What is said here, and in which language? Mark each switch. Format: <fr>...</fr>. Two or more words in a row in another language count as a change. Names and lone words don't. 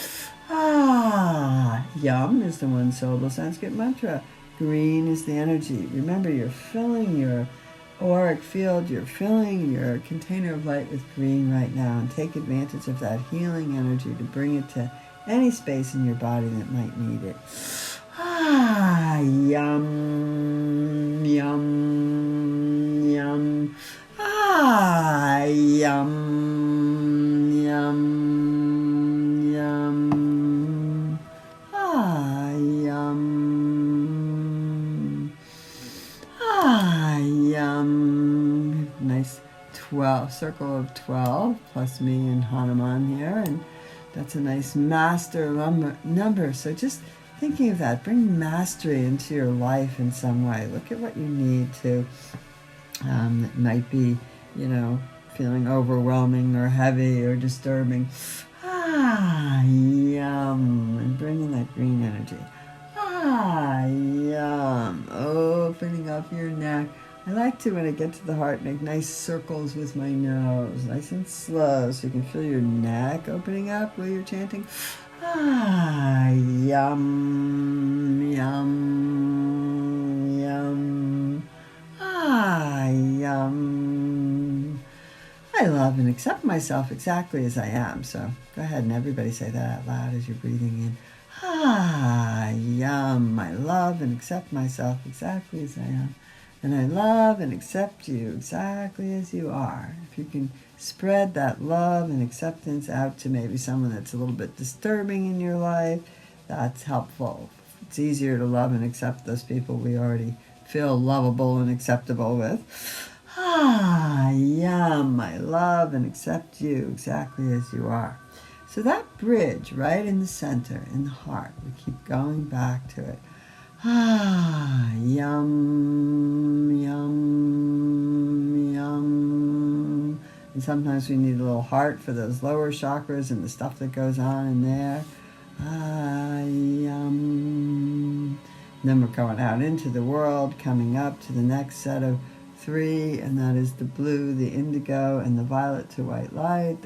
<en>Ah, Yum is the one-syllable Sanskrit mantra. Green is the energy. Remember, you're filling your auric field, you're filling your container of light with green right now, and take advantage of that healing energy to bring it to any space in your body that might need it.</en> <sa>Ah, yum, yum, yum. Ah, yum, yum, yum. Ah, yum. Ah, yum.</sa> <en>Nice 12, circle of 12, plus me and Hanuman here, and that's a nice master number. So just thinking of that, bring mastery into your life in some way. Look at what you need to. It might be, feeling overwhelming or heavy or disturbing.</en> <sa>Ah, yum.</sa> <en>And bringing that green energy.</en> <sa>Ah, yum.</sa> <en>Opening up your neck. I like to, when I get to the heart, make nice circles with my nose, nice and slow, so you can feel your neck opening up while you're chanting.</en> <sa>Ah, yum, yum, yum. Ah, yum.</sa> <en>I love and accept myself exactly as I am. So go ahead and everybody say that out loud as you're breathing in.</en> <sa>Ah, yum.</sa> <en>I love and accept myself exactly as I am. And I love and accept you exactly as you are. If you can spread that love and acceptance out to maybe someone that's a little bit disturbing in your life, that's helpful. It's easier to love and accept those people we already feel lovable and acceptable with.</en> <sa>Ah, yum.</sa> <en>I love and accept you exactly as you are. So that bridge right in the center, in the heart, we keep going back to it.</en> <sa>Ah, yum, yum, yum.</sa> <en>And sometimes we need a little heart for those lower chakras and the stuff that goes on in there.</en> <sa>Ah, yum.</sa> <en>And then we're going out into the world, coming up to the next set of 3, and that is the blue, the indigo, and the violet to white light.</en>